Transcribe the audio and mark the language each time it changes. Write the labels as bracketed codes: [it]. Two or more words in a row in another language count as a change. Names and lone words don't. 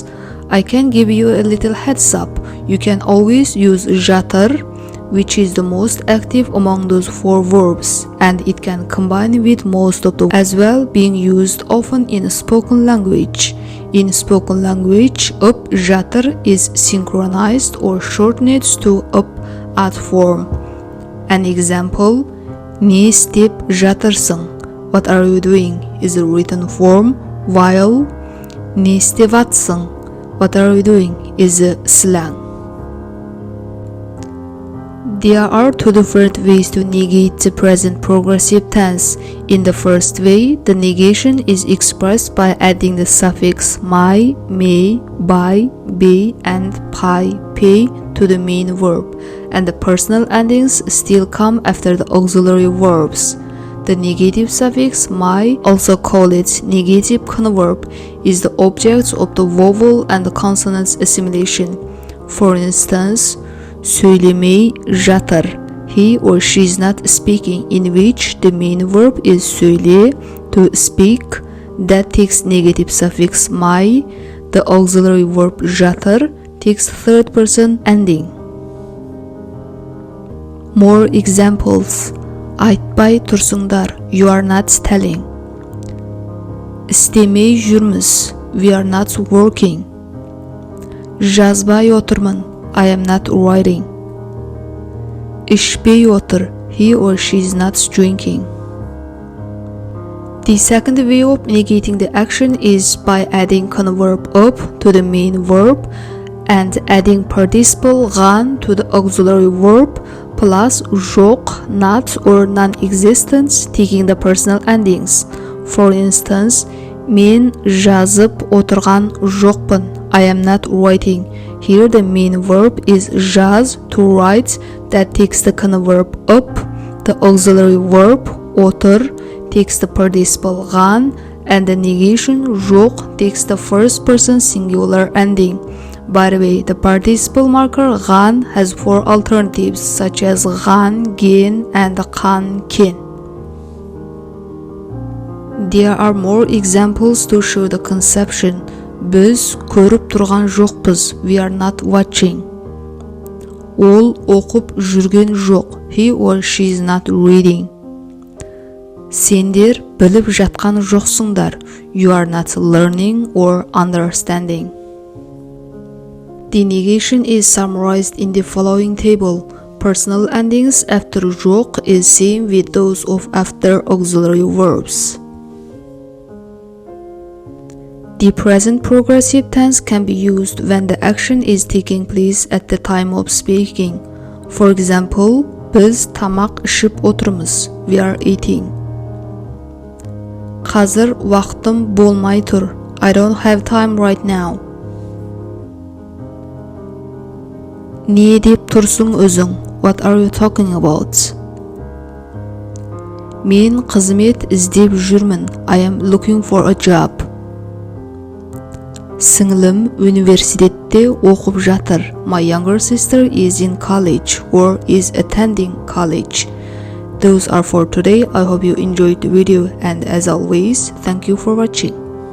[en] I can give you a little heads up. You can always use жатыр, which is the most active among those four verbs, and it can combine with most of the as well, being used often in spoken language. In spoken language, up жатыр is synchronized or shortened to up ad form. An example, [kk] не істеп жатырсың, [en] what are you doing, is a written form, while [kk] не істеватсың, [en] what are you doing, is a slang. There are two different ways to negate the present progressive tense. In the first way, the negation is expressed by adding the suffix my, may, by, be, and pi, pay to the main verb, and the personal endings still come after the auxiliary verbs. The negative suffix my, also called it negative converb, is the object of the vowel and the consonant's assimilation. For instance, [kk] söylemей жатыр, [en] he or she is not speaking, in which the main verb is söyle, to speak, that takes negative suffix my, the auxiliary verb жатыр takes third person ending. More examples. [kk] Айтпай тұрсыңдар, [en] you are not telling. [kk] істемей жүрміз, [en] we are not working. [kk] жазбай отырмын, [en] I am not writing. [kk] ішпей отыр, [en] he or she is not drinking. The second way of negating the action is by adding converb up to the main verb and adding participle ған to the auxiliary verb plus жоқ, not, or non-existent, taking the personal endings. For instance, [kk] мен жазып отырған жоқпын, [en] I am not writing. Here the main verb is jaz, to write, that takes the converb up. The auxiliary verb otur takes the participle ған, and the negation жоқ takes the first person singular ending. By the way, the participle marker ған has four alternatives such as [kk] ған, ген, [en] and [kk] қан, кен. [en] There are more examples to show the conception. [kk] Біз көріп тұрған жоқпыз, [en] we are not watching. [kk] Ол оқып жүрген жоқ, [en] he or she is not reading. [kk] Сендер біліп жатқан жоқсыңдар. [en] You are not learning or understanding. The negation is summarized in the following table. Personal endings after жоқ is same with those of after auxiliary verbs. The present progressive tense can be used when the action is taking place at the time of speaking. For example, [kk] biz тамақ ішіп отырмыз. [en] We are eating. [kk] Қазір уақытым болмай тұр. [en] I don't have time right now. [kk] Не деп тұрсың өзің? [en] What are you talking about? [kk] Мен қызмет іздеп жүрмін. [en] I am looking for a job. [kk] Сіңлім университетте оқып жатыр. [en] My younger sister is in college or is attending college. Those are for today. I hope you enjoyed the video and as always, thank you for watching.